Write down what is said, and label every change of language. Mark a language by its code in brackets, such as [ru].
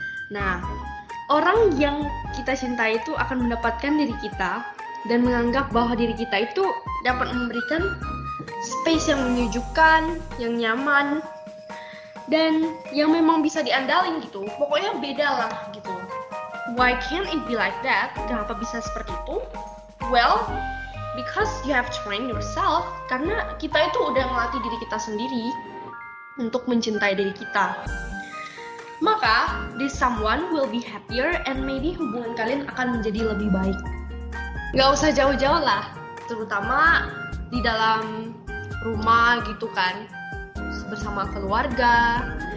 [id] Nah, orang yang kita cintai itu akan mendapatkan diri kita dan menganggap bahwa diri kita itu dapat memberikan space yang menyejukkan, yang nyaman, dan yang memang bisa diandalin gitu. Pokoknya beda lah gitu. [en] Why can't it be like that? [id] Kenapa bisa seperti itu? [en] Well, because you have trained yourself. [id] Karena kita itu udah melatih diri kita sendiri untuk mencintai diri kita. [en] Maka, this someone will be happier and maybe [id] hubungan kalian akan menjadi lebih baik. Gak usah jauh-jauh lah, terutama di dalam rumah gitu kan, bersama keluarga.